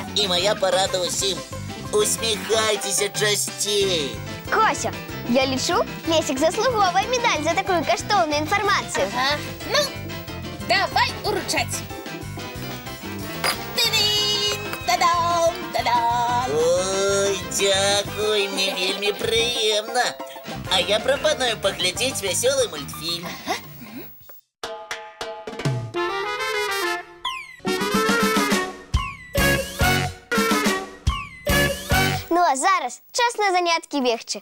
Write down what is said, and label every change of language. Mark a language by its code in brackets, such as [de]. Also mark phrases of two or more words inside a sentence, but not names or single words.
[be] І моя парада ўсім. Усміхайцеся часцей. Кося, я лічу, Лесик заслуговує медаль за такую каштоўную інфармацыю. Ага. Ну, давай уручаць. Ты-дин! Та-дам! Та-дам! Ой, дзякуй, мне вельмі прыемна. А я прапаную паглядзець вясёлы мультфільм. Ну а зараз час на заняткі бегчы.